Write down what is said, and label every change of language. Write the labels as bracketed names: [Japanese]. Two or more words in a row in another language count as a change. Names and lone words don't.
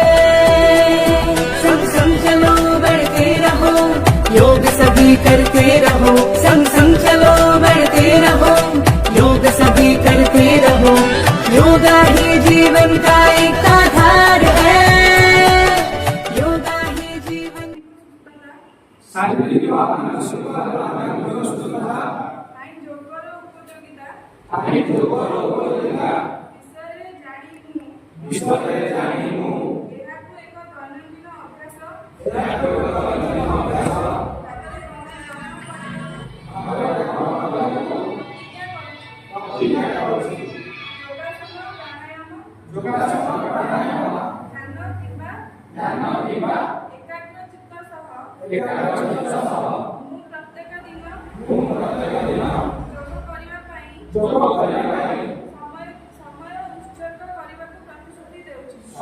[Hindi] संग संग चलो बढ़ते रहो, योग सभी करते रहो, संग संग चलो बढ़ते रहो, योग सभी करते रहो। योगा ही जीवन का एक आधार है, योगा ही जीवन। [Odia] ବିଶ୍ୱରେ ଜାଣିମୁ ଏହାକୁ ଏକ ଦୈନନ୍ଦିନ ଅଭ୍ୟାସ ଯୋଗାସନ ପ୍ରାଣାୟାମ ଧ୍ୟାନ କିମ୍ବା ଏକାଗ୍ର ଚିତ୍ତ ସହ ମୁଁ ପ୍ରତ୍ୟେକ ଦିନ ଯୋଗ କରିବା ପାଇଁ ସମୟ ଉତ୍ସର୍ଗ କରିବାକୁ ପ୍ରତିଶ୍ରୁତି ଦେଉଛି।